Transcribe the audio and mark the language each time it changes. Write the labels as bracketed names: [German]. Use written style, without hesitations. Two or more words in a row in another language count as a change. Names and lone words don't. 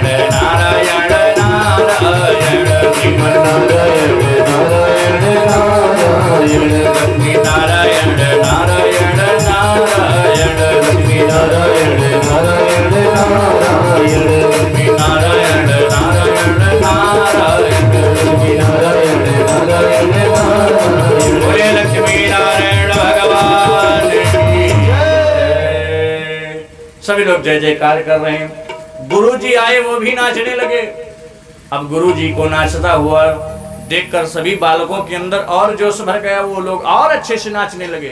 [Hindi] नारायण नारायण श्रीमन नारायण नारायण नारायण लक्ष्मी नारायण नारायण नारायण लक्ष्मी नारायण नारायण नारायण लक्ष्मी नारायण नारायण नारायण लक्ष्मी नारायण नारायण नारायण बोले लक्ष्मी नारायण भगवान की जय। सभी लोग जय जयकार कर रहे हैं। गुरुजी आए वो भी नाचने लगे। अब गुरुजी को नाचता हुआ देखकर सभी बालकों के अंदर और जोश भर गया, वो लोग और अच्छे से नाचने लगे।